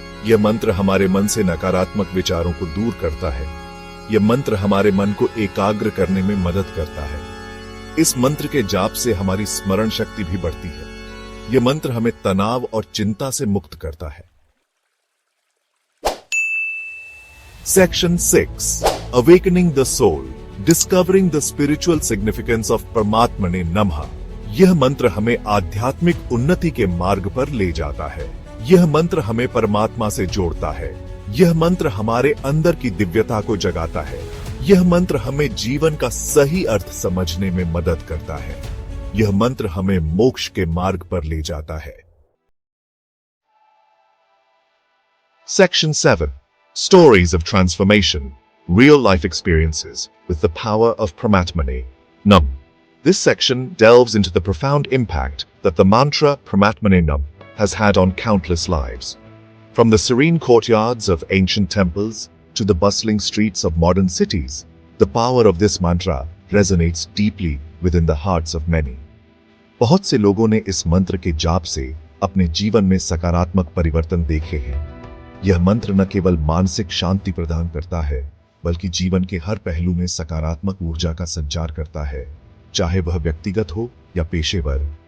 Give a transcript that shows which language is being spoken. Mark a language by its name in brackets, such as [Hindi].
[Hindi] यह मंत्र हमारे मन से नकारात्मक विचारों को दूर करता है। यह मंत्र हमारे मन को एकाग्र करने में मदद करता है। इस मंत्र के जाप से हमारी स्मरण शक्ति भी बढ़ती है। यह मंत्र हमें तनाव और चिंता से मुक्त करता है। [English] Section 6, Awakening the Soul, Discovering the Spiritual Significance of परमात्मने नमः। [Hindi] यह मंत्र हमें आध्यात्मिक उन्नति के मार्ग पर ले जाता है। यह मंत्र हमें परमात्मा से जोड़ता है। यह मंत्र हमारे अंदर की दिव्यता को जगाता है। यह मंत्र हमें जीवन का सही अर्थ समझने में मदद करता है। यह मंत्र हमें मोक्ष के मार्ग पर ले जाता है। [English] Section 7, Stories of Transformation, Real Life Experiences with the Power of Paramatmane Nam। This section delves into the profound impact that the mantra Paramatmane Nam has had on countless lives. From the serene courtyards of ancient temples to the bustling streets of modern cities, the power of this mantra resonates deeply within the hearts of many. [Hindi] बहुत से लोगों ने इस मंत्र के जाप से अपने जीवन में सकारात्मक परिवर्तन देखे हैं। यह मंत्र न केवल मानसिक शांति प्रदान करता है, बल्कि जीवन के हर पहलू में सकारात्मक ऊर्जा का संचार करता है, चाहे वह व्यक्तिगत हो या पेशेवर।